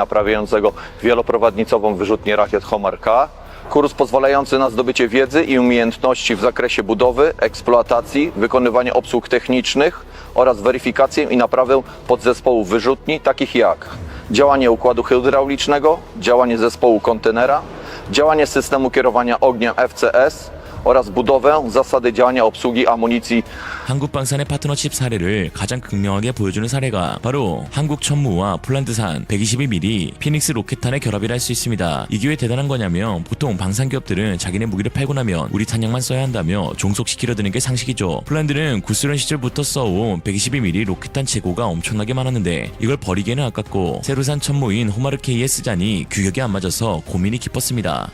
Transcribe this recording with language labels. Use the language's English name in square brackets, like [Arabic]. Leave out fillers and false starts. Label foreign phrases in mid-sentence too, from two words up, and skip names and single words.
[Polish] naprawiającego wieloprowadnicową wyrzutnię rakiet Homar K, kurs pozwalający na zdobycie wiedzy i umiejętności w zakresie budowy, eksploatacji, wykonywania obsług technicznych oraz weryfikację i naprawę podzespołów wyrzutni, takich jak działanie układu hydraulicznego, działanie zespołu kontenera, działanie systemu kierowania ogniem FCS oraz budowę zasady działania obsługi amunicji. [Korean] 한국방산의 파트너십 사례를 가장 극명하게 보여주는 사례가 바로 한국 천무와 폴란드산 122mm 피닉스 로켓탄의 결합이라 할 수 있습니다. 이게 왜 대단한 거냐면 보통 방산기업들은 자기네 무기를 팔고 나면 우리 탄약만 써야 한다며 종속시키려 드는 게 상식이죠. 폴란드는 구소련 시절부터 써온 122mm 로켓탄 재고가 엄청나게 많았는데 이걸 버리기에는 아깝고 새로 산 천무인 호마르K에 쓰자니 규격이 안 맞아서 고민이 깊었습니다.